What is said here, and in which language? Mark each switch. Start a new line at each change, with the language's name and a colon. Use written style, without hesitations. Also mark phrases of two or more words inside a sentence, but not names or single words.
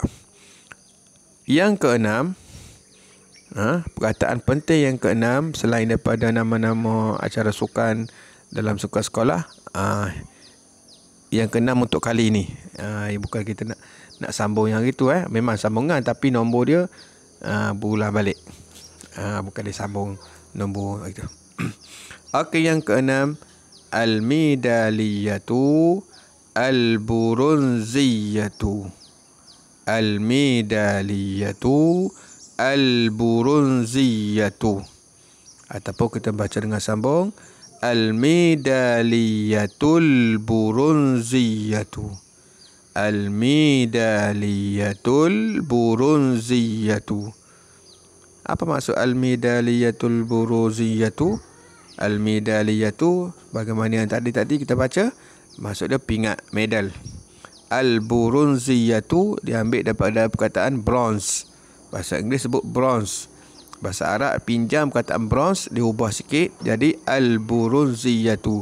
Malay: Yang keenam, perkataan penting yang keenam selain daripada nama-nama acara sukan dalam sukan sekolah, yang keenam untuk kali ni, bukan kita nak sambung yang itu. Memang sambungan tapi nombor dia berulang balik. Bukan dia sambung nombor itu. Okey, yang keenam
Arabic: الميدالية البرونزية. الميدالية البرونزية.
Malay: Ataupun kita baca dengan sambung
Arabic: الميدالية البرونزية. الميدالية البرونزية.
Malay: Apa maksud
Arabic: الميدالية البرونزية?
Malay: Al-midaliyatu, bagaimana yang tadi kita baca, maksud dia pingat, medal. Al-burunziyatu diambil daripada perkataan bronze. Bahasa Inggeris sebut bronze. Bahasa Arab pinjam perkataan bronze, diubah sikit jadi al-burunziyatu.